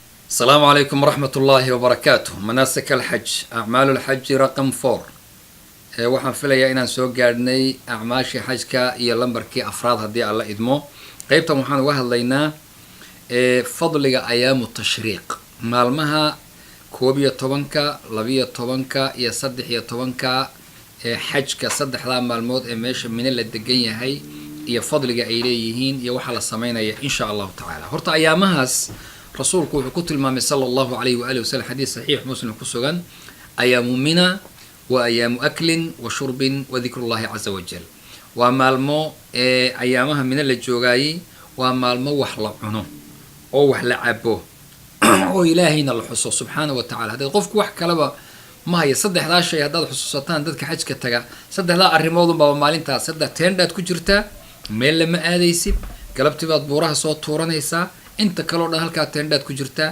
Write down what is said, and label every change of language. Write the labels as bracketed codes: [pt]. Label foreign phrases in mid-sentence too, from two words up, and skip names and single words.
[ar] السلام عليكم ورحمة الله وبركاته. مناسك الحج، أعمال الحج رقم 4. [so] waxaan filayaa inaan soo gaadhnay acmaashii xajka iyo lambarkii afraad haddii alla idmo. qaybtan waxaan uga hadlaynaa fadliga [ar] أيام التشريق, [so] maalmaha 11, 12 iyo 13 xajka, saddexdaa maalmood ee meesha Mina la degan yahay iyo fadliga ay leeyihiin iyo waxa la sameynaya [ar] إن شاء الله تعالى. [so] Horta ayaamahaas rasuulku wuxuu ku tilmaamay [ar] صلى الله عليه وعلى آله وسلم [so] xadiis saxiix muslim ku sugan, [ar] أيام منى وأيام أكل وشرب وذكر الله عز وجل. [so] waa maalmo ayaamaha Mina la joogayay, waa maalmo wax la cuno oo wax la cabo oo ilaahayna la xuso [ar] سبحانه وتعالى. [so] hadii qofku wax kalaba ma haya saddexdaa shay haddaad xusuusataan dadka xajka taga, saddexdaa arrimood baa maalintaas saddex teendhaad ku jirtaa, meel lama aadaysid, galabtii baad buuraha soo tuuranaysaa, inta kale oo dhan halkaa teendhaad ku jirtaa.